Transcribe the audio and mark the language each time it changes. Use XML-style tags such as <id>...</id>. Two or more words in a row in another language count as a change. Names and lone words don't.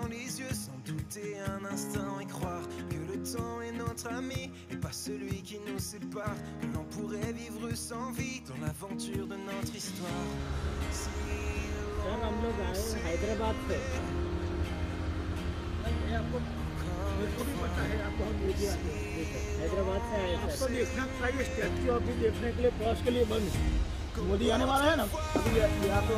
<fr>les yeux sans douter un instant et croire que le temps est notre ami et pas celui qui nous sépare, que l'on pourrait vivre sans vie dans l'aventure de notre histoire. Si</fr> <hi>हम लोग आए हैदराबाद से, आपको भी पता है, आपको हम मीडिया हैदराबाद से आए आपको देखना चाहिए। स्टैच्यू ऑफ यूनिटी देखने के लिए पहुँच के लिए बंद, मोदी आने वाला है ना, अभी यहाँ पे</hi>